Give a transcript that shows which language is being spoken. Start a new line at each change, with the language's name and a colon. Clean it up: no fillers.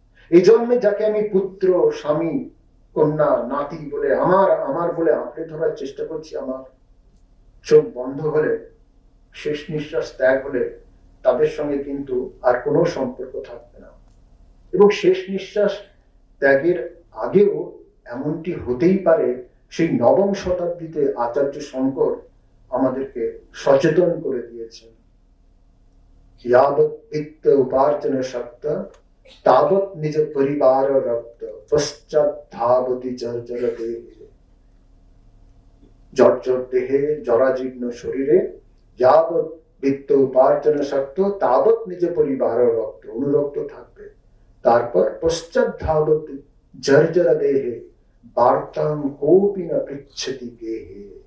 Bangla: এই জন্মে যাকে আমি পুত্র, স্বামী, কন্যা, নাতি বলে আমার বলে আঁকড়ে ধরার চেষ্টা করছি, আমার চোখ বন্ধ হলে, শেষ নিঃশ্বাস ত্যাগ হলে তাদের সঙ্গে কিন্তু আর কোনো সম্পর্ক থাকবে না। এবং শেষ নিঃশ্বাস ত্যাগের আগেও এমনটি হতেই পারে, সেই 9ম শতাব্দীতে আচার্য শঙ্কর আমাদেরকে সচেতন করে দিয়েছেন।
Sanskrit: यावत् वित्त उपार्जन शक्त तावत् निज परिवार रक्त पश्चात धावति जर्जर देहे।
Bangla: জর্জর দেহে, জরাজীর্ণ শরীরে
Sanskrit: যাবৎ বিত্ত উপার্জন শক্ত তাবৎ নিজ পরিবার রক্ত,
Bangla: অনুরক্ত থাকবে।
Sanskrit: তারপর পশ্চাৎ ধাবত জর্জর দেহে বার্তাং কোপি না পৃচ্ছতি গেহে।